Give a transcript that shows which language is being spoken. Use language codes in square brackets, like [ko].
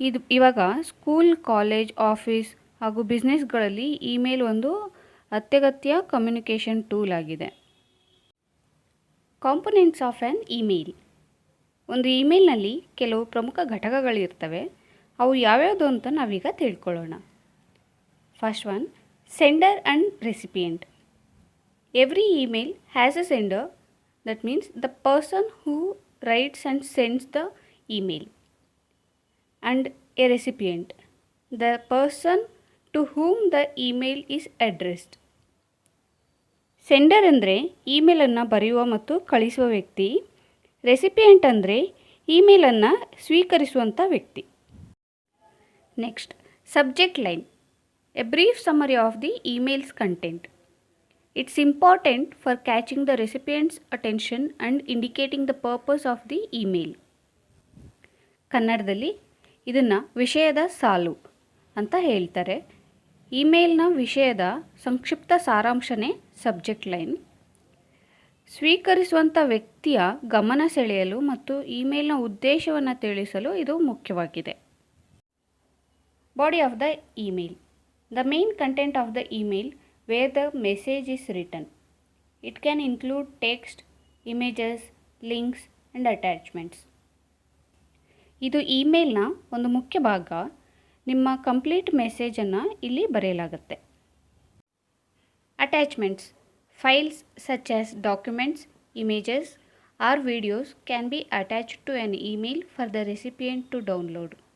[kn] ಇವಾಗ school, college, office ಹಾಗೂ ಬಿಸ್ನೆಸ್ಗಳಲ್ಲಿ email ಒಂದು ಅತ್ಯಗತ್ಯ ಕಮ್ಯುನಿಕೇಷನ್ ಟೂಲ್ ಆಗಿದೆ. [en] Components of an email. [kn] ಒಂದು ಇಮೇಲ್ನಲ್ಲಿ ಕೆಲವು ಪ್ರಮುಖ ಘಟಕಗಳಿರ್ತವೆ. ಅವು ಯಾವ್ಯಾವುದು ಅಂತ ನಾವೀಗ ತಿಳ್ಕೊಳ್ಳೋಣ. [en] First one, sender and recipient. Every email has a sender, that means the person who writes and sends the email, and a recipient, the person to whom the email is addressed. [kn] Sender ಅಂದರೆ ಇಮೇಲನ್ನು ಬರೆಯುವ ಮತ್ತು ಕಳಿಸುವ ವ್ಯಕ್ತಿ. Recipient ಅಂದರೆ ಇಮೇಲನ್ನು ಸ್ವೀಕರಿಸುವಂಥ ವ್ಯಕ್ತಿ. [en] Next, subject line. A brief summary of the email's content. It's important for catching the recipient's attention and indicating the purpose of the email. [kn] ಕನ್ನಡದಲ್ಲಿ ಇದನ್ನು ವಿಷಯದ ಸಾಲು ಅಂತ ಹೇಳ್ತಾರೆ. ಇಮೇಲ್ನ ವಿಷಯದ ಸಂಕ್ಷಿಪ್ತ ಸಾರಾಂಶನೇ ಸಬ್ಜೆಕ್ಟ್ ಲೈನ್. ಸ್ವೀಕರಿಸುವಂಥ ವ್ಯಕ್ತಿಯ ಗಮನ ಸೆಳೆಯಲು ಮತ್ತು ಇಮೇಲ್ನ ಉದ್ದೇಶವನ್ನು ತಿಳಿಸಲು ಇದು ಮುಖ್ಯವಾಗಿದೆ. [en] Body of the email. The main content of the email where the message is written. It can include text, images, links and attachments. [kn] ಇದು ಇಮೇಲ್ನ ಒಂದು ಮುಖ್ಯ ಭಾಗ. ನಿಮ್ಮ ಕಂಪ್ಲೀಟ್ ಮೆಸೇಜನ್ನು ಇಲ್ಲಿ ಬರೆಯಲಾಗುತ್ತೆ. Attachments. [en] Files such as documents, images or videos can be attached to an email for the recipient to download.